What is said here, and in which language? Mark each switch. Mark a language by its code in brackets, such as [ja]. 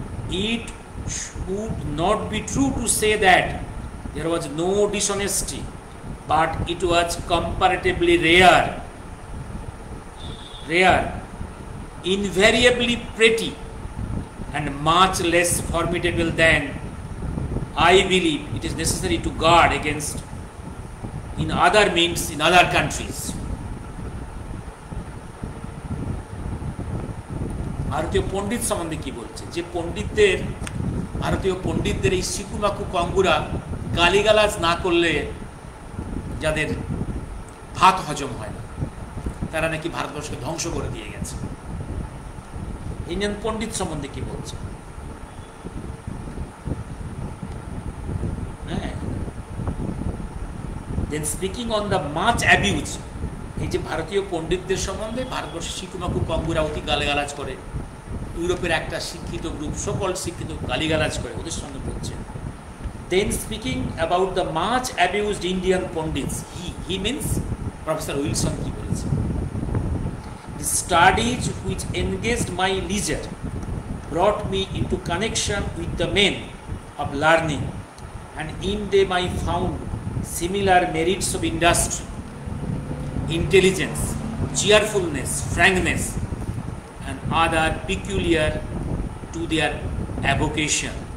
[en] It would not be true to say that there was no dishonesty, but it was comparatively rare, invariably pretty, and much less formidable than I believe it is necessary to guard against in other mints in other countries. [bn] ভারতীয় পণ্ডিত সম্বন্ধে কি বলছে, যে পণ্ডিতদের, ভারতীয় পণ্ডিতদের এই সিকুমাকু কঙ্গুরা গালিগালাজ না করলে যাদের ভাত হজম হয় না, তারা নাকি ভারতবর্ষকে ধ্বংস করে দিয়ে গেছে। ইন্ডিয়ান পণ্ডিত সম্বন্ধে কি বলছে? [en] Then speaking on the much abuse, [bn] এই যে ভারতীয় পণ্ডিতদের সম্বন্ধে ভারতবর্ষের সিকুমাকু কঙ্গুরা অতি গালিগালাজ করে, ইউরোপের একটা শিক্ষিত গ্রুপ সকল শিক্ষিত গালিগালাজ করে, ওদের সঙ্গে বলছে। [en] Then speaking about the much abused Indian pundits, he means Professor Wilson [bn] কি বলেছে? [en] The studies which engaged my leisure brought me into connection with the men of learning, and in them I found similar merits of industry, intelligence, cheerfulness, frankness, and other peculiar to their avocation.